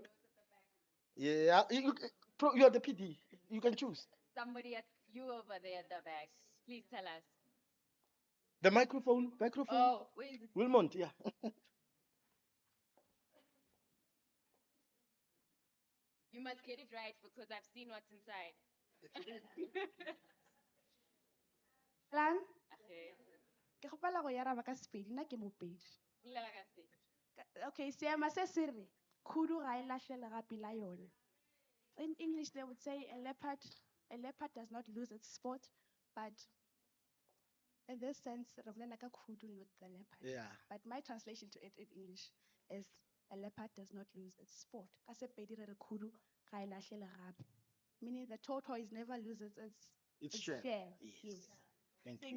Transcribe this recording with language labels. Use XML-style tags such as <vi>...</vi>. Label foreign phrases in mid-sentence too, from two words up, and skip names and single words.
<en>Yeah, you are the PD. You can choose. Somebody at you over there at the back. Please tell us. The microphone. Oh, where is it? Wilmont, yeah. You must get it right because I've seen what's inside. Lang, Okay.</en> <nso>ke kgopela go araba ka Sepedi, nna ke Mopedi. Bulela ka Sepedi. Okay, seema se se re, khudu ga e lahle legapi la yone.</nso> <en>In English, they would say a leopard does not lose its spot, but in this sense,</en> <nso>re bolela ka khudu</nso> <en>with the leopard. Yeah. But my translation to it in English is a leopard does not lose its sport.</en> <nso>Ka Sepedi re re khudu ga e lahle legapi.</nso> <en>Meaning the tortoise never loses its share. share. Yes. Thank you.</en>